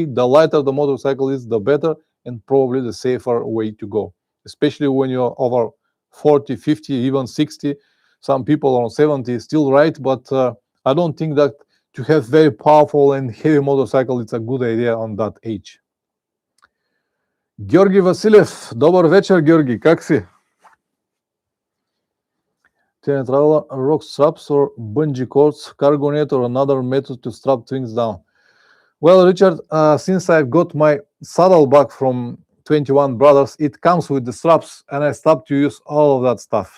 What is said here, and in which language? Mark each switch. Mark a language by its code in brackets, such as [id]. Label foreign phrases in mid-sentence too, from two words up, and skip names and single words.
[en] The lighter the motorcycle is, the better, and probably the safer way to go, especially when you're over 40, 50, even 60. Some people on 70 still right, but I don't think that to have very powerful and heavy motorcycle, it's a good idea on that age. [bg] Георги Василев, добър вечер, Георги, как си? [en] Terrain traveler, rock straps or bungee cords, cargo net or another method to strap things down? Well, Richard, since I've got my saddleback from 21 Brothers, it comes with the straps, and I stopped to use all of that stuff.